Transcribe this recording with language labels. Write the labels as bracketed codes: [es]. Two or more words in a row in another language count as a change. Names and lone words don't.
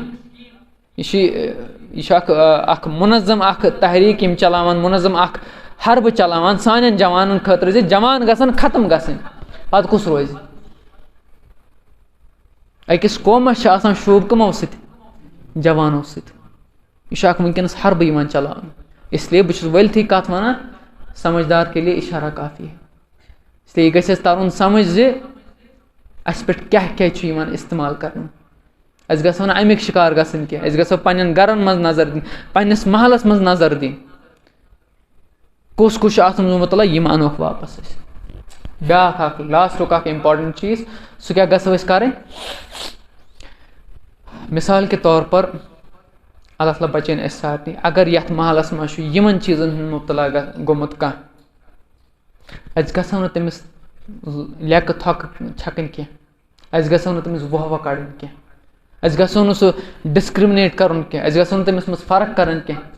[ks] یہِ چھُ اَکھ مُنظم اَکھ تحریٖک یِم چلاوان مُنظم اَکھ حربہٕ چلاوان سانٮ۪ن جوانَن خٲطرٕ زِ جوان گژھن ختم گژھٕنۍ. پَتہٕ کُس روزِ؟ أکِس قومَس چھِ آسان شوٗب کٕمو سۭتۍ؟ جوانو سۭتۍ. یہِ چھُ اَکھ وٕنکٮ۪نَس حربہٕ یِوان چلاونہٕ. اسلیے بہٕ چھُس ؤلۍتھٕے کَتھ وَنان [ur] سمجھدار کے لیے اِشارہ کافی ہے. [ks] اسلیے یہِ گژھِ اَسہِ تَرُن سمجھ زِ اَسہِ پٮ۪ٹھ کیٛاہ کیٛاہ چھُ یِوان اِستعمال کَرنہٕ. أسۍ گژھو نہٕ اَمِکۍ شِکار گژھٕنۍ کینٛہہ. أسۍ گژھو پنٛنٮ۪ن گَرَن منٛز نظر دِنۍ پنٛنِس محلَس منٛز نظر دِنۍ. کُس کُس چھُ اَتھ منٛز مُطلع یِم اَنوکھ واپَس أسۍ. بیٛاکھ اَکھ لاسٹُک اَکھ اِمپاٹَنٛٹ چیٖز سُہ کیٛاہ گژھو أسۍ کَرٕنۍ؟ [ur] مِثال کے طور پر [ks] اللہ تعالیٰ بَچٲیِن اَسہِ سارنٕے اگر یَتھ محلَس منٛز چھُ یِمَن چیٖزَن ہُنٛد مُبتلا گوٚمُت کانٛہہ اَسہِ گژھو نہٕ تٔمِس لیٚکہٕ تھۄکہٕ چھَکٕنۍ کینٛہہ. اَسہِ گژھو نہٕ تٔمِس وۄہ وۄہ کَڑٕنۍ کینٛہہ. اَسہِ گژھو نہٕ سُہ ڈِسکرٛمنیٹ کَرُن کینٛہہ. اَسہِ گژھو نہٕ تٔمِس منٛز فرق کَرٕنۍ کینٛہہ.